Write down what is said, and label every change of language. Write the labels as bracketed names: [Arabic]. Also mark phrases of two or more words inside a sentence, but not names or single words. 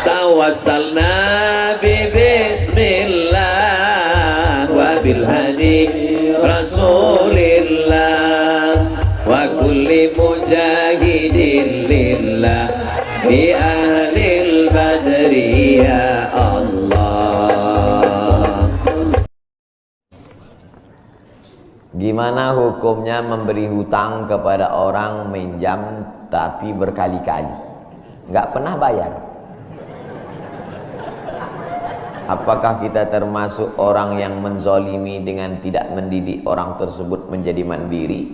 [Arabic] توسلنا ب بسم الله وبالهادي رسول الله وكل مجاهدين لله بأهل البدر يا الله. [Indonesian] Gimana hukumnya memberi hutang kepada orang minjam tapi berkali-kali nggak pernah bayar? Apakah kita termasuk orang yang menzolimi dengan tidak mendidik orang tersebut menjadi mandiri?